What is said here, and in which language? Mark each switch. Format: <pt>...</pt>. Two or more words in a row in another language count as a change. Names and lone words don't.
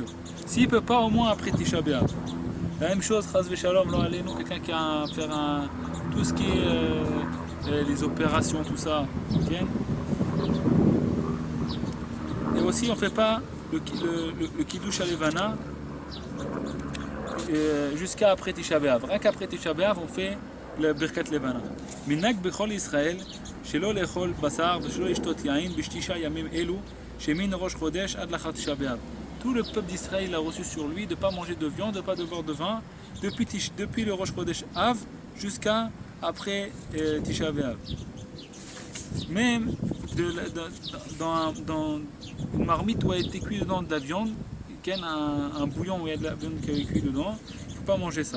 <fr>S'il ne peut pas, au moins après Tisha B'Av. La même chose,</fr> <he>חס ושלום,</he> <fr>quelqu'un qui a à faire tout ce qui est les opérations, tout ça. Okay? Et aussi, on ne fait pas le</fr> <he>קידוש לבנה</he> <fr>jusqu'à après Tisha B'Av. Rien qu'après Tisha B'Av, on fait le</fr> <he>ברכת לבנה. מנהג בכל ישראל שלא לאכול בשר שלא לשתות יין בתשעה ימים אלו שמן ראש חודש עד לאחר תשעה באב.</he> <fr>Tout le peuple d'Israël a reçu sur lui de ne pas manger de viande, de ne pas de boire de vin, depuis le rosh chodesh Av jusqu'à après Tisha B'Av. Même dans une marmite où a été cuit dedans de la viande, un bouillon où il y a de la viande qui a été cuit dedans, il ne faut pas manger ça.</fr>